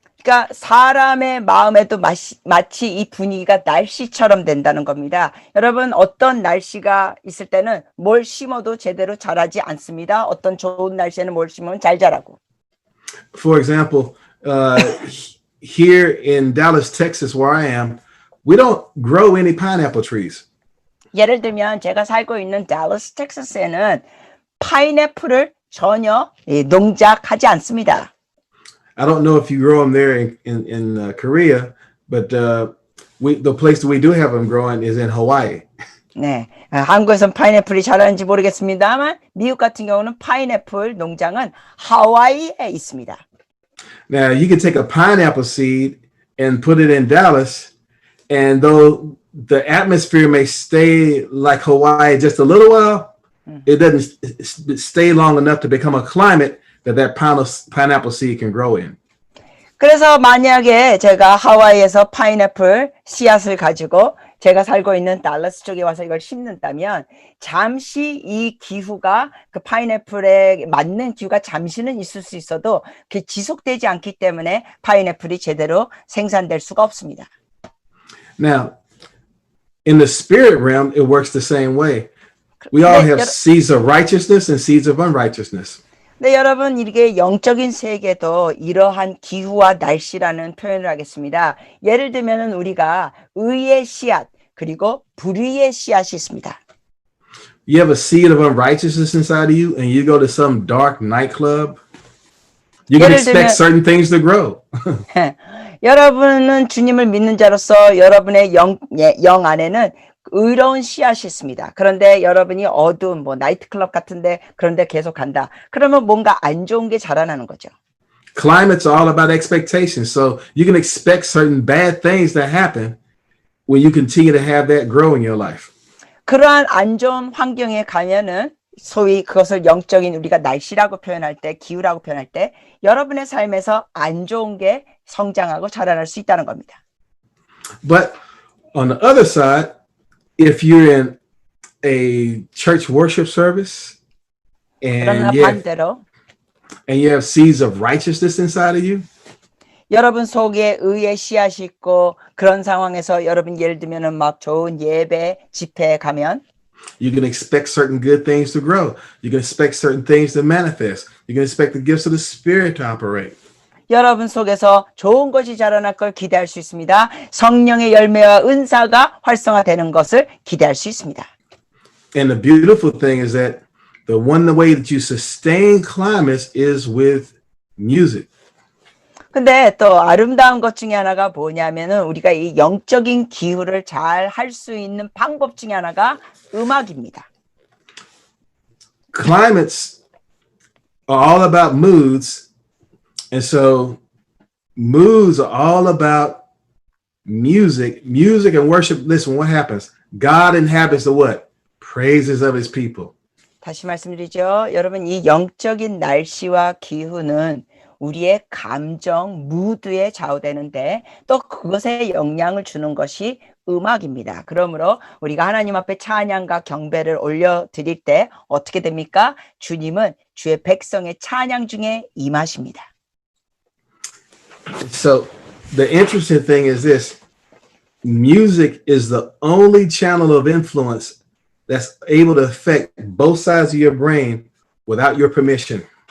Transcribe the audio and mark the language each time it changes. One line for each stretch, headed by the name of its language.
Korean: 그러니까 사람의 마음에도 마치 이 분위기가 날씨처럼 된다는 겁니다. 여러분 어떤 날씨가 있을 때는 뭘 심어도 제대로 자라지 않습니다. 어떤 좋은 날씨에는 뭘 심으면 잘 자라고.
English: For example, here in Dallas, Texas, where I am, we don't grow any pineapple trees.
Korean: 예를 들면 제가 살고 있는 달러스, 텍사스에는 파인애플을 전혀 농작하지 않습니다.
English: I don't know if you grow them there in Korea, but the place that we do have them growing is in Hawaii.
Korean: 네, 한국에서는 파인애플이 자라는지 모르겠습니다만 미국 같은 경우는 파인애플 농장은 하와이에 있습니다.
English: Now you can take a pineapple seed and put it in Dallas. And though the atmosphere may stay like Hawaii just a little while, it doesn't stay long enough to become a climate that pineapple seed can grow in.
Korean: 그래서 만약에 제가 하와이에서 파인애플 씨앗을 가지고 제가 살고 있는 달라스 쪽에 와서 이걸 심는다면 잠시 이 기후가 그 파인애플에 맞는 기후가 잠시는 있을 수 있어도 그게 지속되지 않기 때문에 파인애플이 제대로 생산될 수가 없습니다.
English: Now, in the spirit realm, it works the same way. We all have seeds of righteousness and seeds of unrighteousness.
Korean: 네, 여러분, 이게 영적인 세계도 이러한 기후와 날씨라는 표현을 하겠습니다. 예를 들면은 우리가 의의 씨앗 그리고 불의의 씨앗이 있습니다.
English: You have a seed of unrighteousness inside of you, and you go to some dark nightclub. You can expect certain things to grow.
Korean: 여러분은 주님을 믿는 자로서 여러분의 영 안에는 의로운 씨앗이 있습니다. 그런데 여러분이 어두운 나이트클럽 같은데 그런데 계속 간다. 그러면 뭔가 안 좋은 게 자라나는 거죠.
English: Climate's all about expectations. So you can expect certain bad things that happen when you continue to have that grow in your life.
Korean: 그러한 안 좋은 환경에 가면은 소위 그것을 영적인 우리가 날씨라고 표현할 때, 기후라고 표현할 때 여러분의 삶에서 안 좋은 게 성장하고 자라날 수 있다는 겁니다.
English: But on the other side, if you're in a church worship service and you have seeds of righteousness inside of you,
Korean: 여러분 속에 의의 씨앗이 있고 그런 상황에서 여러분 예를 들면은 막 좋은 예배 집회에 가면
English: you can expect certain good things to grow. You can expect certain things to manifest. You can expect the gifts of the Spirit to operate.
Korean: 여러분 속에서 좋은 것이 자라날 걸 기대할 수 있습니다. 성령의 열매와 은사가 활성화되는 것을 기대할 수 있습니다.
English: And the beautiful thing is that the way that you sustain climates is with music.
Korean: 근데 또 아름다운 것 중에 하나가 뭐냐면은 우리가 이 영적인 기후를 잘 할 수 있는 방법 중에 하나가 음악입니다.
English: Climates are all about moods. And so moods are all about music and worship. Listen, what happens? God inhabits the what? Praises of his people.
Korean: 다시 말씀드리죠. 여러분, 이 영적인 날씨와 기후는 우리의 감정, 무드에 좌우되는데 또 그것에 영향을 주는 것이 음악입니다. 그러므로 우리가 하나님 앞에 찬양과 경배를 올려드릴 때 어떻게 됩니까? 주님은 주의 백성의 찬양 중에 임하십니다.
English: So the interesting thing is this: music is the only channel of influence that's able to affect both sides of your brain without your permission.